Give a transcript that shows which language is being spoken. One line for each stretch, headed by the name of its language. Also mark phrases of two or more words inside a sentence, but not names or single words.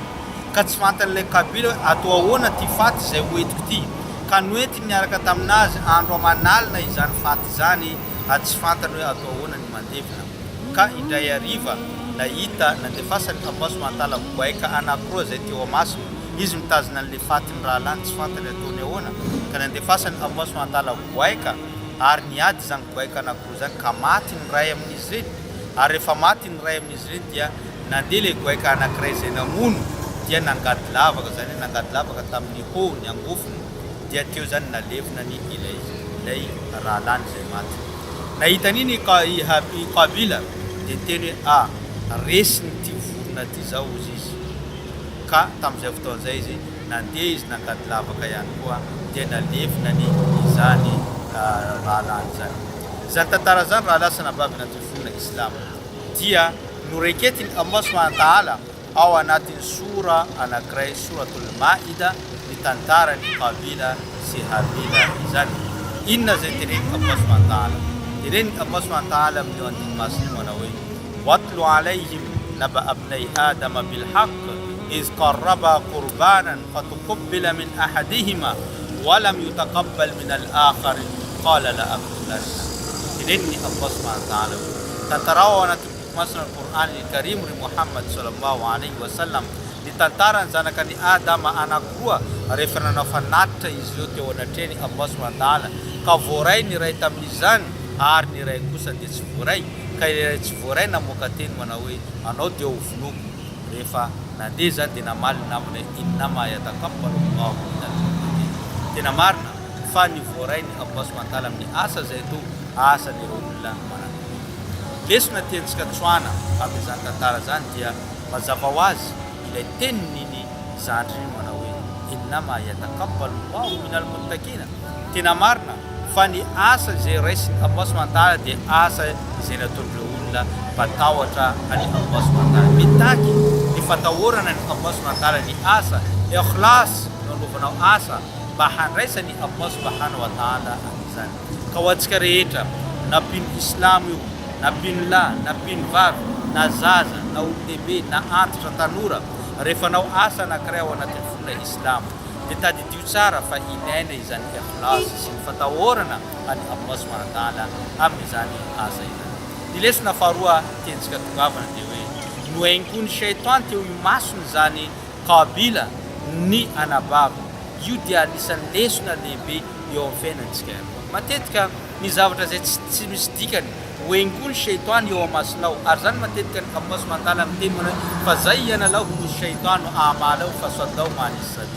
Malagasy: Ka tsy fantan'ilay Kabila hoe atao ahoana ty faty zay hoentiko ty. Ka noentiny niaraka taminazy andro amanalina izany faty zany tsy fantany hoe atao ahoana ny mandevina. Ka indray hariva nahita nandefasany
Arabic: الله سبحانه وتعالى
Malagasy: boaika anankiroa zay teo amasony. Izy mitazona an'ilay fatiny raha lany tsy fantany ataony ahoana. Ka nandefasany
Arabic: الله سبحانه وتعالى
Malagasy: boaika ary niady zany boaika anankiroa zany ka maty ny ray amin'izy ireny. Ary rehefa maty ny ray amin'izy ireny dia nandeha ilay boaika anankiray zay namono dia nangady lavaka zany hoe nangady lavaka tamin'ny hohony angofony dia teo zany nalevina ny ilay raha lany zay maty. Nahita nini i Kabila dia teny hoe resiny ty vorona ty zao izy. Ka tamin'izay fotoana zay izy nandeha izy nangady lavaka ihany koa dia nalevina ny izany raha lany zany. Izany tantara zany raha lasa nabavy anaty fonina Islam dia noreketiny
Arabic: الله سبحانه وتعالى
Malagasy: ao anatin'ny sura anankiray suratul Maida ny tantarany Kabila sy Habila izany. Inona zay teneny
Arabic: الله سبحانه وتعالى?
Malagasy: Teneny
Arabic: الله سبحانه وتعالى
Malagasy: amin'ny andiny masiny manao hoe
Arabic: واتل عليهم نبأ ابني آدم بالحق إذ قربا قربانا فتقبل من أحدهما ولم يتقبل من الآخر قال لأقتلنك.
Malagasy: Teneni
Arabic: الله سبحانه وتعالى
Malagasy: tantarao anatin'ny masina al-Quran al-Karim ry Muhammad
Arabic: صلى الله عليه وسلم
Malagasy: ny tantarany zanakany Adama anankiroa rehefa nanao fanatitra izy ireo teo anatreny
Arabic: الله سبحانه وتعالى
Malagasy: ka voaray ny ray tamin'izany ary ny ray kosa dia tsy voaray. Ka ilay tsy voaray namoaka teny manao hoe anao dia ovonoko. Rehefa nandeha zany dia namaly namany
Arabic: إنما يتقبل الله من المتقين.
Malagasy: Tena marina fa ny voaray ny
Arabic: الله سبحانه وتعالى
Malagasy: amin'ny asa zay to asan'ireo olona manana. Lesona tiantsika tsoana amin'izany tantara zany dia mazava ho azy ilay tenin'iny zandry manao hoe
Arabic: إنما يتقبل الله من المتقين.
Malagasy: Tena marina fa ny asa zay raisiny
Arabic: الله سبحانه وتعالى
Malagasy: dia asa zay nataon'ireo olona mpatahotra any
Arabic: الله سبحانه وتعالى.
Malagasy: Mitaky ny fatahorana ny
Arabic: الله سبحانه وتعالى
Malagasy: ny asa ikhlas no anaovanao asa mba handraisany
Arabic: الله سبحانه وتعالى
Malagasy: amin'izany. Ka ho antsika rehetra na mpino Islam io na mpino lahy na mpino vavy na zaza na olon-dehibe na antitra tanora rehefa nao asa anankiray ao anatin'ny fonina Islam dia tadidio tsara fa ilaina izany ikhlas sy ny fatahorana any
Arabic: الله سبحانه وتعالى
Malagasy: amin'izany asa izany. Ny lesona faharoa tiantsika tongavana dia hoe nohainy koa ny shaitan teo imasony zany Kabila ny anabava. Io dia anisan'ny lesona lehibe eo amin'ny fiainantsika. Matetika ny zavatra zay tsy misy dikany hohainy koa ny shaitan eo amasonao ary zany matetika ny
Arabic: الله سبحانه وتعالى
Malagasy: miteny manao fa
Arabic: زين لهم الشيطان أعمالهم فصدهم عن السبيل.